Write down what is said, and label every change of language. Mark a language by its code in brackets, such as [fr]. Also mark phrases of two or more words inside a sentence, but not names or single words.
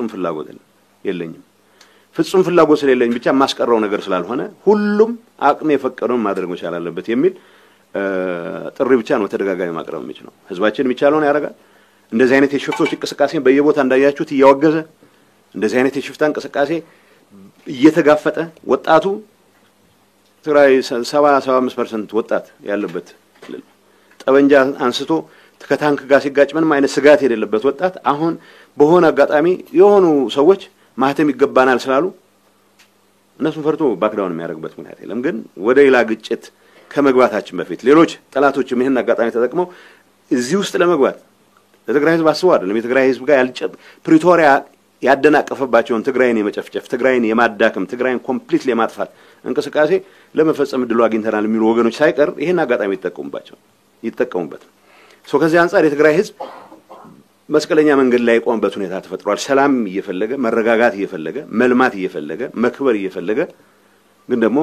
[am] ፍላጎት የለኝም። ፍጹም ፍላጎት ስለሌለኝ ብቻ ማስቀረው ነገር ስላልሆነ ሁሉም አቅም የፈቀደውን ማድረግ መቻል አለበት የሚል ጥሪ ብቻ ነው ተደጋጋሚ ማቅረብ የሚችለው። ህዝባችን የሚቻለውን ያደርጋል። እንደዚህ አይነት የሽፍቶች እንቅስቃሴ በየቦታ እንዳያችሁት እያወገዘ እንደዚህ አይነት የሽፍታ እንቅስቃሴ እየተጋፈጠ ወጣቱ ትግራይ 75% ወጣት ያለበት ጠበንጃ አንስቶ ከታንክ ጋር ሲጋጭ ምንም አይነት ስጋት የሌለበት ወጣት አሁን በሆነ አጋጣሚ የሆኑ ሰዎች ማህተም ይገባናል ስላሉ እነሱን ፈርቶ ባክዳውን የሚያደርግበት ምክንያት የለም። ግን ወደ ሌላ ግጭት ከመግባታችን በፊት ሌሎች ጠላቶችም ይሄን አጋጣሚ ተጠቅመው እዚህ ውስጥ ለመግባት ለትግራይ ህዝብ አስበው አይደለም የትግራይ ህዝብ ጋር ፕሪቶሪያ ያደናቀፈባቸውን ትግራይን የመጨፍጨፍ ትግራይን የማዳከም ትግራይን ኮምፕሊትሊ የማጥፋት እንቅስቃሴ ለመፈጸም ድሉ አግኝተናል የሚሉ ወገኖች ሳይቀር ይሄን አጋጣሚ ይተጠቀሙባቸው። ይተቀሙበት ከዚህ አንፃር የትግራይ ህዝብ መስቀለኛ መንገድ ላይ ቆምበት ሁኔታ ተፈጥሯል ሰላም እየፈለገ መረጋጋት እየፈለገ መልማት እየፈለገ መክበር እየፈለገ ግን ደግሞ